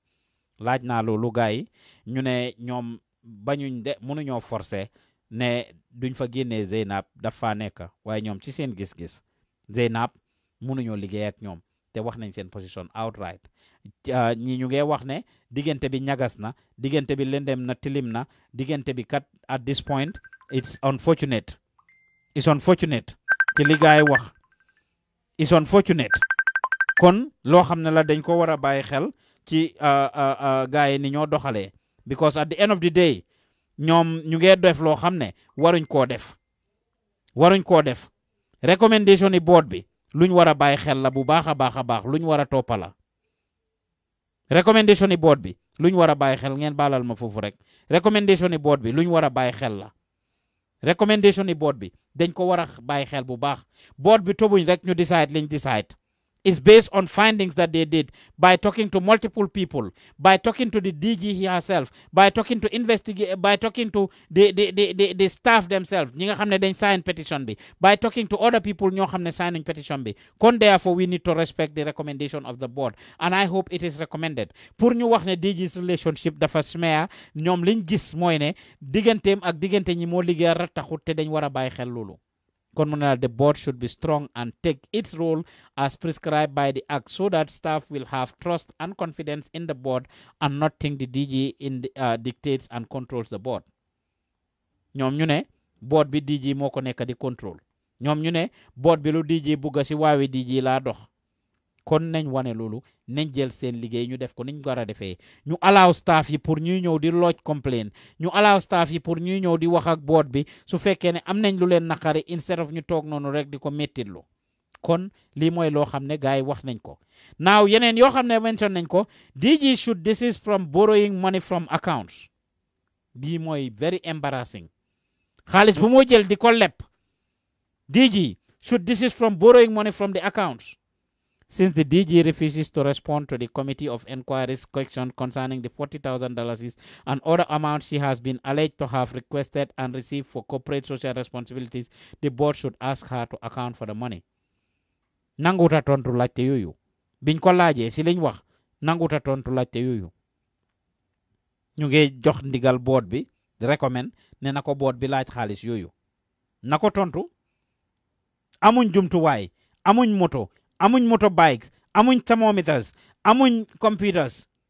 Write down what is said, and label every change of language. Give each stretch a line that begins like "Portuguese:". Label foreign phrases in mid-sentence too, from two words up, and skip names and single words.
Wolof: Laaj na loolu gaay ñu ne ñoom bañuñ de mënuñoo forcé ne duñ fa génnee Zeynab dafa nekk waaye ñoom ci seen gis-gis Zeynab mënuñoo liggéey ak ñoom te wax nañ seen position outright ñi ñu ngi wax ne diggante bi ñagas na diggante bi lendem na tilim na diggante bi kat
English: at this point it's unfortunate
Wolof: ci li gaay wax
English: it's unfortunate
Wolof: kon loo xam ne la dañ ko war a bàyyi xel ci gaay ni ñoo doxalee.
English: Because at the end of the day,
Wolof: ñoom ñu ngi def loo xam ne waruñ koo def recommendation yi board bi luñ war a bàyyi xel la bu baax a baax luñ war a toppa recommendation yi board bi luñ war a bàyyi xel ngeen baalal ma foofu rek recommendation yi board bi luñ war a bàyyi xel la recommendation yi board bi dañ ko war a bàyyi xel bu baax board bi tobuñ rek ñu decide liñ decide.
English: It's based on findings that they did by talking to multiple people, by talking to the DG herself, by talking to the staff themselves,
Wolof: ñi nga xam ne dañ sign petition bi,
English: by talking to other people
Wolof: ñoo xam ne sign petition bi.
English: Kon therefore we need to respect the recommendation of the board, and I hope it is recommended.
Wolof: Pour ñu wax ne
English: DG's relationship
Wolof: dafa smear ñoom liñ gis mooy ne digganteem ak diggante ñi moo liggéey rattaxut te dañ war a bàyyi xel loolu.
English: The board should be strong and take its role as prescribed by the Act so that staff will have trust and confidence in the board and not think the DG dictates and controls the board.
Wolof: ñoom ñu ne board bi DG moo ko nekk di control ñoom ñu ne board bi lu DG bugga si waawi DG laa dox kon nañ wane loolu nañ jël seen liggéey ñu def ko niñ ko war a defee ñu allow staff yi pour ñuy ñëw di
English: lodge complaint
Wolof: ñu allow staff yi pour ñuy ñëw di wax ak board bi su fekkee ne am nañ lu leen naqari
English: instead of
Wolof: ñu toog noonu rek di ko mettitlu kon lii mooy loo xam ne gars yi wax nañ ko now yeneen yoo xam ne mention nañ ko
English: DG should desist from borrowing money from accounts
Wolof: bii mooy
English: very embarrassing
Wolof: xaalis bu moo jël di ko leb
English: DG should desist from borrowing money from the accounts. Since the DG refuses to respond to the Committee of Inquiry's question concerning the $40,000 and other amounts she has been alleged to have requested and received for corporate social responsibilities, the board should ask her to account for the money.
Wolof: Nanguta tontu laajte yooyu biñ ko laajee si liñ wax nanguta tontu laajte yooyu ñu ngi jox ndigal board bi di recommend ne na ko board bi laaj xaalis yooyu na ko tontu amuñ jumtuwaay amuñ moto bikes amuñ thermometers amuñ computers